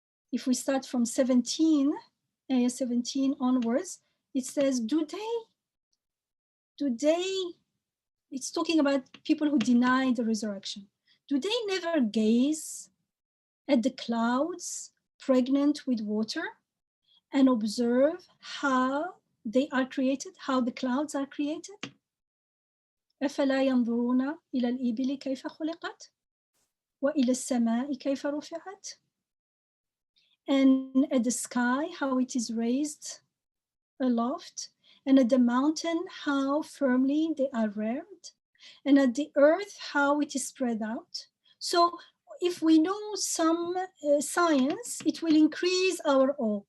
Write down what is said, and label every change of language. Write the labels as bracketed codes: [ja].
[en] If we start from 17, ayah 17 onwards, it says, do they, it's talking about people who deny the resurrection. Do they never gaze at the clouds pregnant with water and observe how they are created, how the clouds are created? [ar] أفلا ينظرون إلى الإبل كيف خلقت وإلى السماء كيف رفعت? [en] And at the sky, how it is raised aloft, and at the mountain, how firmly they are reared. and at the earth, how it is spread out. So if we know some science, it will increase our awe.